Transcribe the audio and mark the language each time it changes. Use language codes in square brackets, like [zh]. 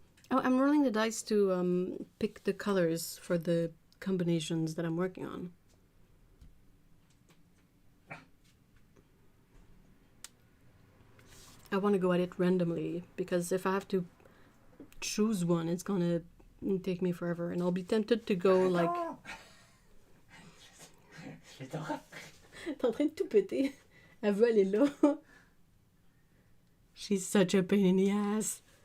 [en] Oh, I'm rolling the dice to pick the colors for the combinations that I'm working on. I want to go at it randomly, because if I have to choose one, it's gonna take me forever, and I'll be tempted to go like... [fr] T'es en train de tout péter. Elle veut aller là. [en] She's such a pain in the ass.